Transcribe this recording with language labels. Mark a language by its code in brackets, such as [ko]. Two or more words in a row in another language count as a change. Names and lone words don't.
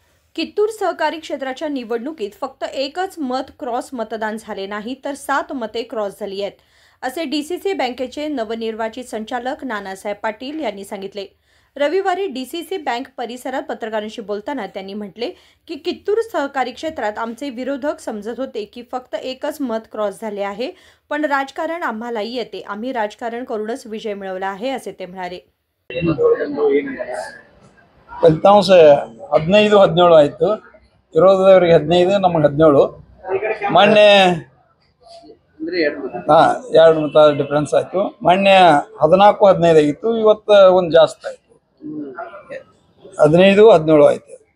[mr] कित्तूर सहकारी क्षेत्राच्या निवडणुकीत फक्त एकच मत क्रॉस मतदान झाले नाही तर 7 मते क्रॉस झाली आहेत, असे डीसीसी बँकेचे नवनिर्वाचित संचालक नानासाहेब पाटील यांनी सांगितले। रविवारी डीसीसी बँक परिसरात पत्रकारांशी बोलताना त्यांनी म्हटले की कित्तूर सहकारी क्षेत्रात आमचे विरोधक समजत होते की फक्त एकच मत क्रॉस झाले आहे, पण राजकारण आम्हालाही येते, आम्ही राजकारण करूनच विजय मिळवला आहे असे ते म्हणाले। [kn] ಫಲಿತಾಂಶ 15-17 ಆಯಿತು। ವಿರೋಧದವರಿಗೆ 15, ನಮಗೆ 17। ಮೊನ್ನೆ ಎರಡು ಮತ ಡಿಫರೆನ್ಸ್ ಆಯಿತು। ಮೊನ್ನೆ 14-15 ಆಗಿತ್ತು, ಇವತ್ತು ಒಂದು ಜಾಸ್ತಿ ಆಯಿತು, 15-17 ಆಯಿತು।